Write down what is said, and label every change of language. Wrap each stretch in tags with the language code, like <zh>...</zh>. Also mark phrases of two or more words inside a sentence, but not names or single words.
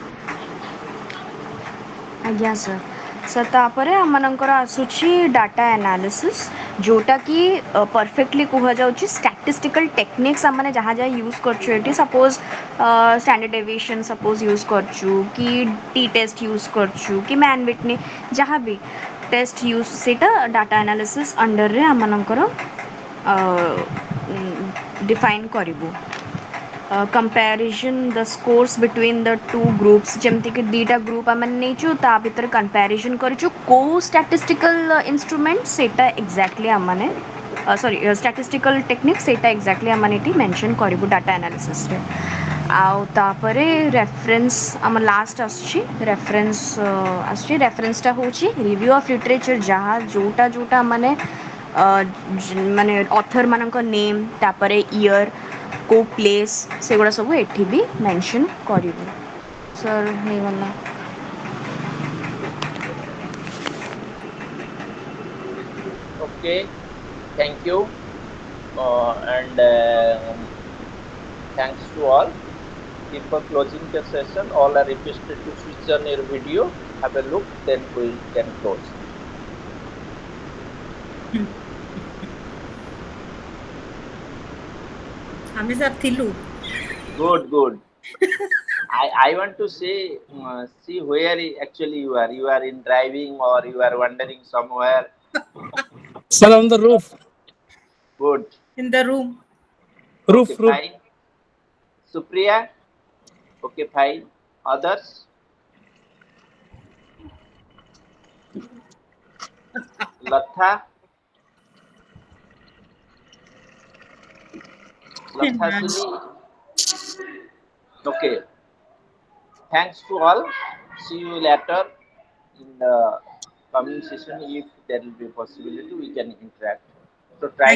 <or>ଆଜ୍ଞା ସାର୍ ସାର୍ ତାପରେ ଆମମାନଙ୍କର ଆସୁଛି</or> <en>data analysis</en> <or>ଯେଉଁଟାକି ପରଫେକ୍ଟଲି କୁହାଯାଉଛି</or> <en>statistical techniques</en> <or>ଆମେ ଯାହା ଯାହା ୟୁଜ୍ କରୁଛୁ ଏଠି</or> <en>suppose standard deviation suppose use</en> <or>କରୁଛୁ କି</or> <en>t test use</en> <or>କରୁଛୁ କି ମ୍ୟାନ୍ ବିଟନି ଯାହା ବି</or> <en>test use</en> <or>ସେଇଟା</or> <en>data analysis under</en> <or>ଆମମାନଙ୍କର ଡିଫାଇନ୍ କରିବୁ</or> <en>comparison the scores between the two groups</en> <or>ଯେମିତିକି ଦୁଇଟା ଗ୍ରୁପ୍ ଆମେ ନେଇଛୁ ତା ଭିତରେ କମ୍ପାରିଜନ୍ କରିଛୁ କେଉଁ</or> <en>statistical instrument</en> <or>ସେଇଟା ଏକ୍ଜାକ୍ଟଲି ଆମମାନେ</or> <en>sorry statistical technique</en> <or>ସେଇଟା ଏକ୍ଜାକ୍ଟଲି ଆମମାନେ ଏଠି ମେନସନ୍ କରିବୁ</or> <en>data analysis</en> <or>ଆଉ ତାପରେ ରେଫରେନ୍ସ ଆମ ଲାଷ୍ଟ ଆସୁଛି ରେଫରେନ୍ସଟା ହେଉଛି</or> <en>review of literature</en> <or>ଯାହା ଯେଉଁଟା ଆମମାନେ ମାନେ</or> <en>authors name</en> <or>ତାପରେ ଇୟର୍ କେଉଁ ପ୍ଲେସ୍ ସେଗୁଡ଼ା ସବୁ ଏଠି ବି ମେନସନ୍ କରିବୁ ସାର୍ ହେଇଗଲା</or> <en>okay thank you and thanks to all before closing the session all are requested to switch on your video have a look then we can close</en> <or>ଆମେ ସାର୍ ଥିଲୁ</or> <en>good I want to say see where actually you are in driving or you are wandering somewhere Sir, on the roof. good in the room okay Roof. fine Supriya okay fine others Latha Sili okay thanks to all see you later in the coming session if there will be possibility we can interact so try</en>